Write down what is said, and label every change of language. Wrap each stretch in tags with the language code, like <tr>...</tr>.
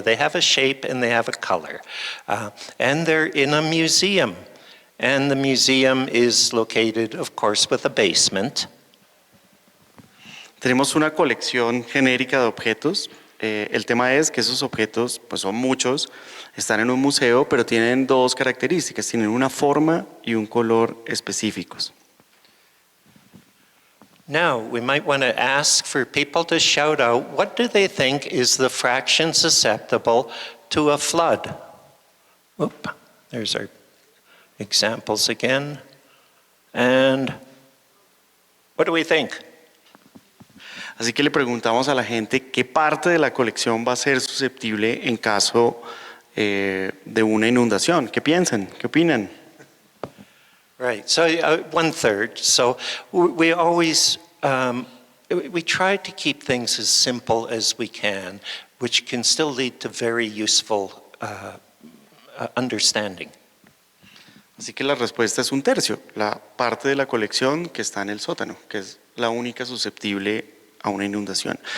<en>They have a shape and they have a color. And they're in a museum. And the museum is located, of course, with a basement.</en> <es>Tenemos una colección genérica de objetos el tema es que esos objetos, pues son muchos, están en un museo, pero tienen dos características, tienen una forma y un color específicos.</es> <en>Now, we might want to ask for people to shout out, what do they think is the fraction susceptible to a flood? Oop, there's our examples again. And what do we think?</en> <es>Así que le preguntamos a la gente qué parte de la colección va a ser susceptible en caso de una inundación. ¿Qué piensan? ¿Qué opinan?</es> <en>Right, so 1/3. So we always, we try to keep things as simple as we can, which can still lead to very useful understanding.</en> <es>Así que la respuesta es 1/3, la parte de la colección que está en el sótano, que es la única susceptible a una inundación.</es>